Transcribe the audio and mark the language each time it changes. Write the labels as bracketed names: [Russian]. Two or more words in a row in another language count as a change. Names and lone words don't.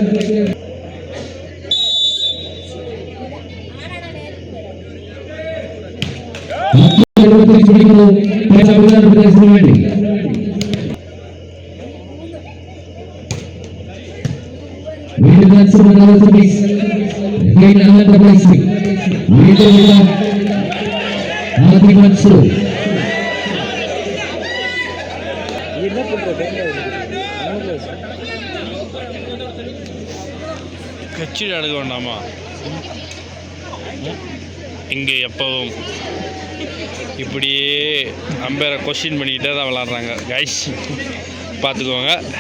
[Malayalam] പിടിക്കുന്നു ഷാബിഖാൻ പ്രദേശിന് വേണ്ടി. വീണ്ടും സർവീസ് ആദ്യ മത്സരം [Tamil] கட்சியில் எடுக்க வேண்டாமா? இங்கே எப்பவும் இப்படியே அம்பேரை கொஸ்டின் பண்ணிக்கிட்டே தான் விளாட்றாங்க கைஸ், பார்த்துக்கோங்க.